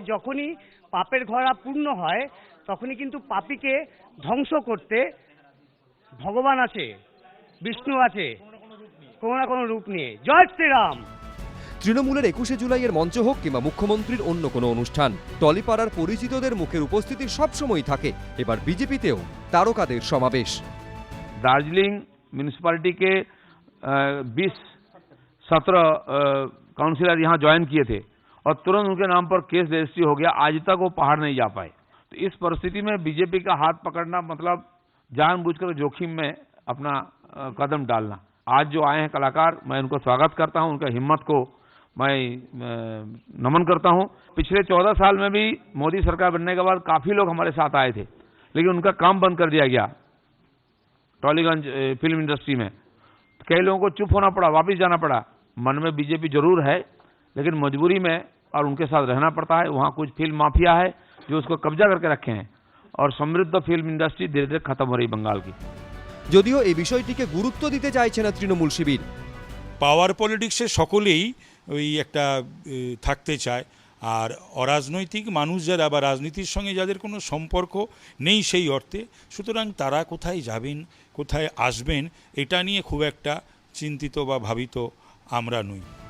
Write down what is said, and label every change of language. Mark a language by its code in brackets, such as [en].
[bn] যখনই পাপের ঘোড়া পূর্ণ হয় তখনই কিন্তু পাপীকে ধ্বংস করতে ভগবান আছে, বিষ্ণু আছে, কোনো না কোনো রূপ নিয়ে। জয় শ্রীরাম। তৃণমূলের 21শে জুলাইয়ের মঞ্চ হোক কিংবা মুখ্যমন্ত্রীর অন্য কোনো অনুষ্ঠান, টলিপাড়ার পরিচিতদের মুখের উপস্থিতি সবসময় থাকে। এবার বিজেপিতেও তারকাদের সমাবেশ। [hi] दार्जिलिंग म्यूनिसिपैलिटी के 20-17 काउंसिलर यहाँ ज्वाइन किए थे और तुरंत उनके नाम पर केस रजिस्ट्री हो गया। आज तक वो पहाड़ नहीं जा पाए। तो इस परिस्थिति में बीजेपी का हाथ पकड़ना मतलब जानबूझकर जोखिम में अपना कदम डालना। आज जो आए हैं कलाकार, मैं उनको स्वागत करता हूं, उनका हिम्मत को मैं नमन करता हूं। पिछले 14 साल में भी मोदी सरकार बनने के बाद काफ़ी लोग हमारे साथ आए थे, लेकिन उनका काम बंद कर दिया गया टॉलीगंज फिल्म इंडस्ट्री में। कई लोगों को चुप होना पड़ा, वापस जाना पड़ा। मन में बीजेपी जरूर है, लेकिन मजबूरी में और उनके साथ रहना पड़ता है। वहाँ कुछ फिल्म माफिया है जो उसको कब्जा करके रखे हैं और समृद्ध फिल्म इंडस्ट्री धीरे धीरे खत्म हो रही बंगाल की। [bn] যদিও এই বিষয়টিকে গুরুত্ব দিতে চাইছে না তৃণমূল শিবির। পাওয়ার পলিটিক্সে সকলেই ওই একটা থাকতে চায়, আর অরাজনৈতিক মানুষ যারা বা রাজনীতির সঙ্গে যাদের কোনো সম্পর্ক নেই সেই অর্থে, সুতরাং তারা কোথায় যাবেন, কোথায় আসবেন, এটা নিয়ে খুব একটা চিন্তিত বা ভাবিত আমরা নই।